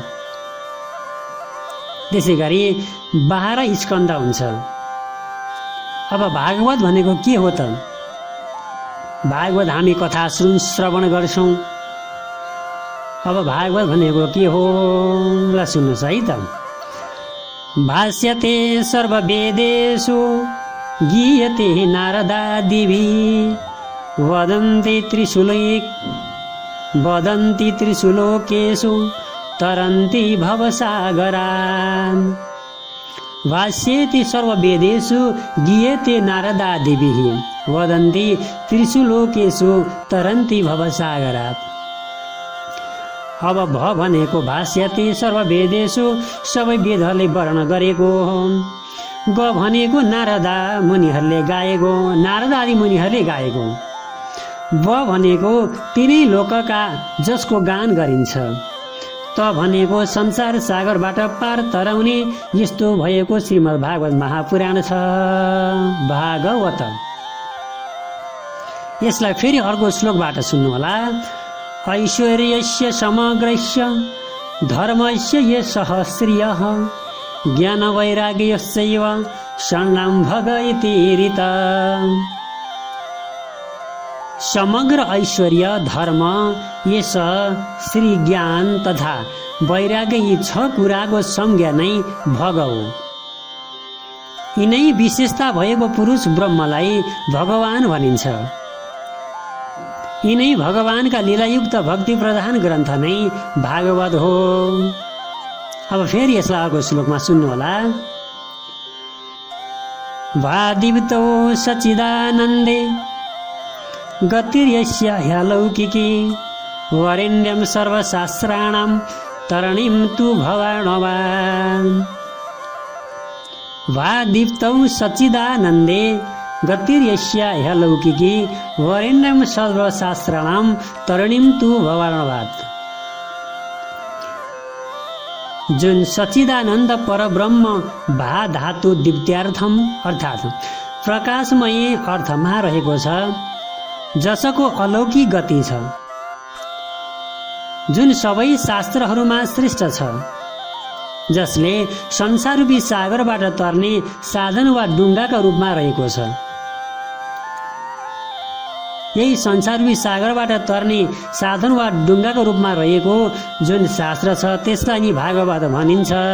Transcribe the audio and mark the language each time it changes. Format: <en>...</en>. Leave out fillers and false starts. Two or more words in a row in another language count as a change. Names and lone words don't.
<ne>त्यसै गरी 12 स्कन्ध हुन्छ। अब भागवत भनेको के हो त? भागवत हामी कथा श्रवण गर्छौँ। अब भागवत भनेको के हो ल सुन्नुहोस् है त।</ne> <sa>भाष्यते सर्ववेदेषु गीयते नारदादिभिः वदन्ति त्रिशूलोकेषु तरन्ति भवसागरान् भाष्येति सर्ववेदेषु गीयते नारदादिभिः वदन्ति त्रिशूलोकेषु तरन्ति भवसागरात्।</sa> <ne>अब भ भनेको</ne> <sa>भाष्यति सर्ववेदेषु</sa> <ne>सबै वेदहरूले वर्णन गरेको हो। ग भनेको नारदा मुनिहरूले गाएको, नारदा आदि मुनिहरूले गाएको। ब भनेको तिनै लोकका जसको गान गरिन्छ। त भनेको संसार सागरबाट पार तराउने यस्तो भएको श्रीमद् भागवत महापुराण छ। भागवत। यसलाई फेरि अर्को श्लोकबाट सुन्नुहोला।</ne> <sa>ऐश्वर्यस्य समग्रस्य धर्मस्य ये सहस्रियः ज्ञानवैराग्यस्यैव शरणं भग इति ऋता।</sa> <ne>समग्र ऐश्वर्य धर्म यस श्री ज्ञान तथा वैराग्य यी 6 कुराको संज्ञा नै भग हो। यिनै विशेषता भएको पुरुष ब्रह्मलाई भगवान भनिन्छ। यिनै भगवानका लीलायुक्त भक्ति प्रधान ग्रन्थ नै भागवत हो। अब फेरि यसलाई अर्को श्लोकमा सुन्नुहोला।</ne> <sa>वादिप्तो सच्चिदानन्दे गतिर्यस्य ह्यलौकिकी वरेण्यं सर्वशास्त्राणां तरणीं तु भवानवान्। वादीप्तौ सच्चिदानन्दे गतिर्यस्य ह्यलौकिकी वरेण्यं सर्वशास्त्राणां तरणीं तु भवानवात्।</sa> <ne>जुन सच्चिदानन्द परब्रह्म भा धातु दीप्त्यार्थम अर्थात् प्रकाशमय अर्थमा रहेको छ, जसको अलौकिक गति छ, जुन सबै शास्त्रहरूमा श्रेष्ठ छ, जसले संसाररूपी सागरबाट तर्ने साधन वा डुङ्गाका रूपमा रहेको छ। यही संसाररूपी सागरबाट तर्ने साधन वा डुङ्गाको रूपमा रहेको जुन शास्त्र छ त्यसलाई नि भागवत भनिन्छ।</ne>